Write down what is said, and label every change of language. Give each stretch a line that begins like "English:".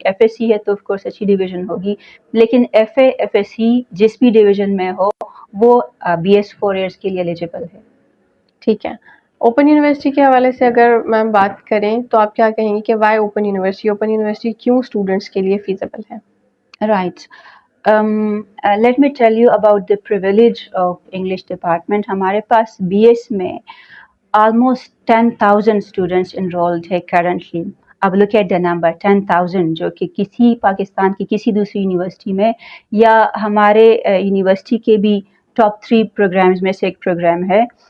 Urdu: F S C ہے تو of course اچھی ڈویژن ہوگی، لیکن F A F S C جس بھی ڈویژن میں ہو وہ بی ایس 4 years کے لیے ایلیجیبل ہے. ٹھیک ہے. اوپن یونیورسٹی کے حوالے سے اگر میم بات کریں تو آپ کیا کہیں گی کہ وائی اوپن یونیورسٹی کیوں اسٹوڈنٹس کے لیے فیزیبل ہے؟
English: Right. Let me tell you about the privilege of English department.
Urdu: ہمارے پاس بی ایس میں
English: almost 10,000 students enrolled
Urdu: ہے currently. اب
English: look at the number 10,000
Urdu: جو کہ کسی پاکستان کی کسی دوسری یونیورسٹی میں یا ہمارے یونیورسٹی کے بھی ٹاپ 3 پروگرامز میں سے ایک پروگرام ہے.